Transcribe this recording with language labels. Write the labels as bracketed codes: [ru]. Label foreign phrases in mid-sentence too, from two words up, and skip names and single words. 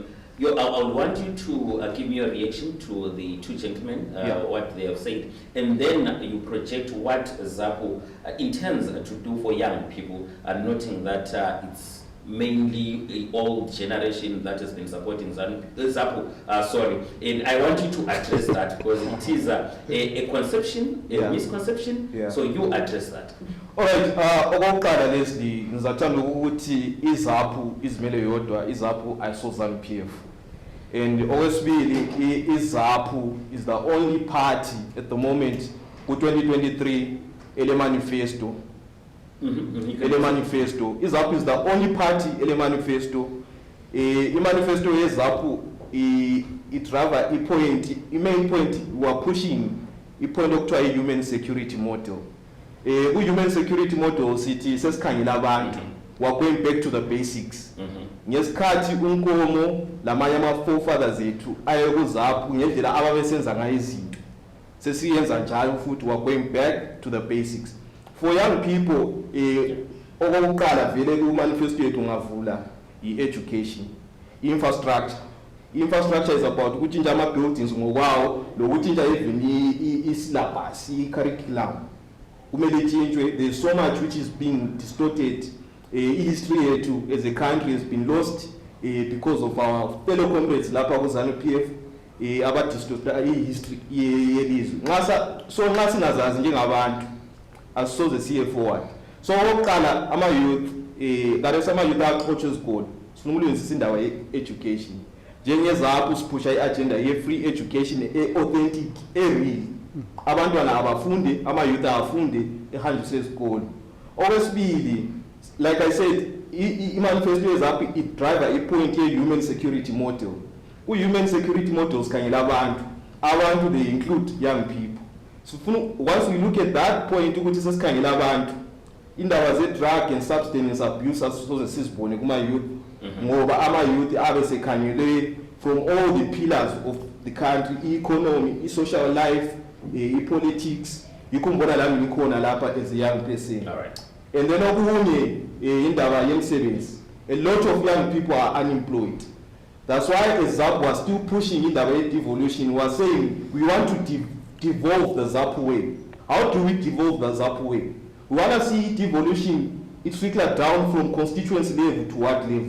[en] I want you to give me a reaction to the 2 gentlemen, what they have said, and then you project what Zapu intends to do for young people, noting that it's mainly the old generation that has been supporting Zapu. And I want you to address that, because it is a conception, a misconception. Yeah. So you address that. All right. [nd] Okokuqala Leslie, ngizathanda ukuthi iZapu izimele yodwa, iZapu ayiso Zanu PF. [en] And okwesibili, iZapu is the only party at the moment [nd] ku-2023 ele manifesto. Ele manifesto. [en] iZapu is the only party [nd] ele manifesto. I manifesto yeZapu i-driver i-main point [en] we are pushing [nd] i-point okuthiwa i-human security model. Ku- [en] human security model [nd] sithi sesikhangela abantu, [en] we are going back to the basics. [nd] Ngesikhathi unkomo lamanye ama-forefathers ethu aye kuZapu ngendlela ababesenza ngayo izinto, sesiyenza njalo futhi [en] we are going back to the basics. For young people, [nd] okokuqala vele ku-manifesto yethu ngavula i- [en] education, infrastructure. Infrastructure is about [nd] ukutshintsha ama-buildings ngokwawo, lokutshintsha even i-syllabus, i-curriculum. Kumele itshintshwe. [en] There is so much which is being distorted. History yethu as a country has been lost because of our fellow comrades [nd] lapha ku Zanu PF abadistorta history yelizwe. So nxa singazazi njengabantu asisoze siye forward. So okokuqala ama-youth kare sama-youth aqotshwe esikole sifuna ukulungisisa indaba ye-education. NjengeZapu siphusha i-agenda ye- [en] free education [nd] e-authentic, e-real. Abantwana abafunde, ama-youth abafunde ehanjiswe esikole. Okwesibili, [en] like I said, [nd] i-manifesto yeZapu i-drive i-point ye- [en] human security model. Human security models [nd] khangela abantu [en] they include young people. So once we look at that point [nd] ukuthi sesikhangela abantu, indaba [en] ze-drug and substance abuse [nd] asisoze sizibone kuma-youth, ngoba ama-youth abe sekhangelwe [en] from all the pillars of the country, i-economy, i-social life, i-politics. [nd] Yikho ngibona lami ngikhona lapha [en] as a young person. All right. And then [nd] okunye indaba yemsebenzi, [en] a lot of young people are unemployed. That's why Zapu was still pushing in the way devolution, was saying we want to devolve the Zapu way. How do we devolve the Zapu way? We want to see devolution, it's filtered down from constituency level to what level.